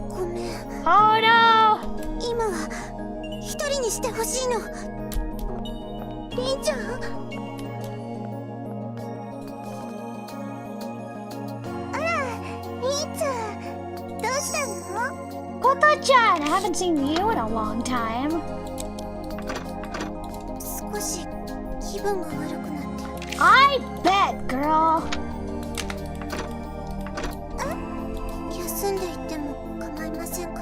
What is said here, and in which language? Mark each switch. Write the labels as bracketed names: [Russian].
[Japanese] ごめん。 [English] Oh no! [Japanese] 今は一人にしてほしいの。りんちゃん？あら、りんちゃん、どうしたの？ [English] Koto-chan, I haven't seen you in a long time. [Japanese] 少し気分が悪くなってる。 [English] I bet, girl. [Japanese] 休んでいっても構いませんか？